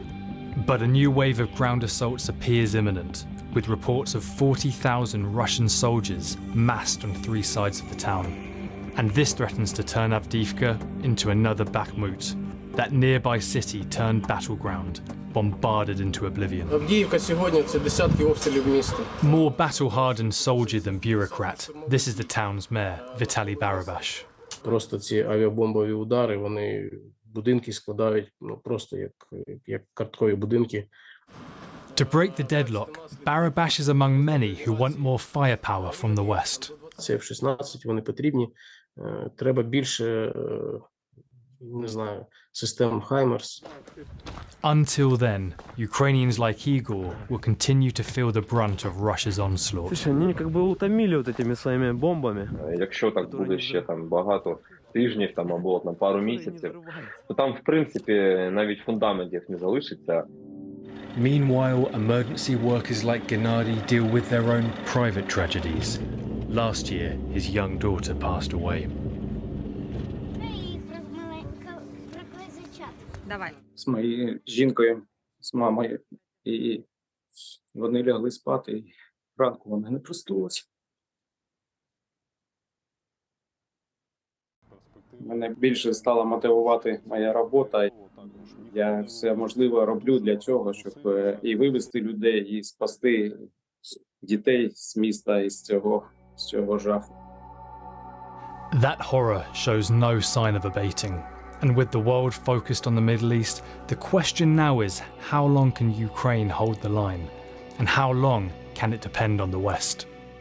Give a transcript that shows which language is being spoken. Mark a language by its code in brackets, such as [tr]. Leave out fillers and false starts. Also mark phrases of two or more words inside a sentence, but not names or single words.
[en] But a new wave of ground assaults appears imminent, with reports of 40,000 Russian soldiers massed on 3 sides of the town. And this threatens to turn Avdiivka into another Bakhmut, that nearby city turned battleground, bombarded into oblivion. [uk] Avdiivka сьогодні це десятки обстрілів міста. [en] More battle-hardened soldier than bureaucrat, this is the town's mayor, Vitaly Barabash. [uk] Просто ці авіабомбові удари, вони будинки складають, просто як карткові будинки. [en] To break the deadlock, Barabash is among many who want more firepower from the West. [uk] Це F-16, вони потрібні. Треба більше, не знаю, систем HIMARS. [en] Until then, Ukrainians like Igor will continue to feel the brunt of Russia's onslaught. [ru] Слушай, они как бы утомили вот этими своими бомбами. [uk] Якщо так буде ще там багато тижнів там або на пару місяців, то там в принципі навіть фундаментів не залишиться. [en] Meanwhile, emergency workers like Gennady deal with their own private tragedies. Last year, his young daughter passed away. [uk] Давай. З моєю жінкою, з мамою, і вони лягли спати, і ранку вона не проснулася. Мене більше стала мотивувати моя робота. Я все можливе роблю для цього, щоб і вивести людей, і спасти дітей з міста і з цього жаху. [en] That horror shows no sign of abating. And with the world focused on the Middle East, the question now is, how long can Ukraine hold the line? And how long can it depend on the West?